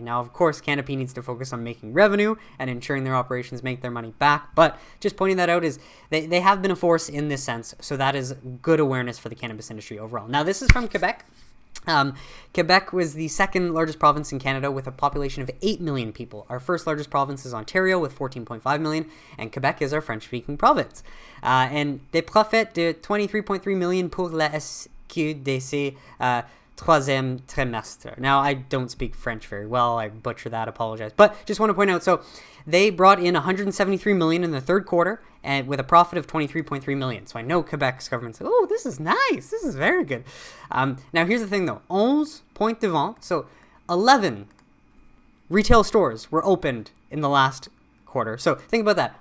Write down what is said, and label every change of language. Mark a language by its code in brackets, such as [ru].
[en] Now, of course, Canopy needs to focus on making revenue and ensuring their operations make their money back, but just pointing that out is they have been a force in this sense, so that is good awareness for the cannabis industry overall. Now, this is from Quebec. Quebec was the second largest province in Canada with a population of 8 million people. Our first largest province is Ontario with 14.5 million, and Quebec is our French-speaking province. [fr] And des profits de 23.3 million pour la SQDC troisième trimestre. [en] Now, I don't speak French very well. I butcher that, apologize. But just want to point out, so they brought in 173 million in the third quarter, and with a profit of 23.3 million. So I know Quebec's government said, oh, this is nice. This is very good. Now, here's the thing, though. [fr] 11 points de vente, [en] so 11 retail stores were opened in the last quarter. So think about that.